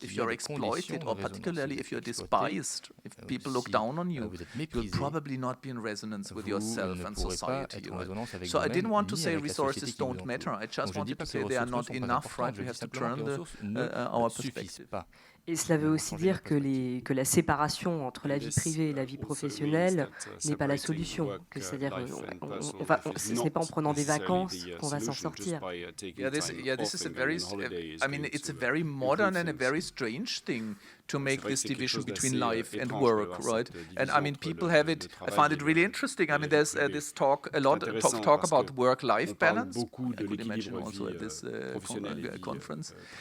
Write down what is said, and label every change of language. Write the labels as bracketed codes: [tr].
[en] If you're exploited, or particularly if you're despised, if people look down on you, you'll probably not be in resonance with yourself and society. Right? So I didn't want to say resources don't matter. I just wanted to say they are not enough, right? We have to turn our perspective. [fr] Et cela veut aussi dire que la séparation entre la vie privée et la vie professionnelle n'est pas la solution. C'est-à-dire, ce n'est pas en prenant des vacances qu'on va s'en sortir. [en] This is a very, I mean, it's a very modern and a very strange thing to make this division between life and work, right? And I mean, people have it. I find it really interesting. I mean, there's this talk about work-life balance. I could imagine also at this conference.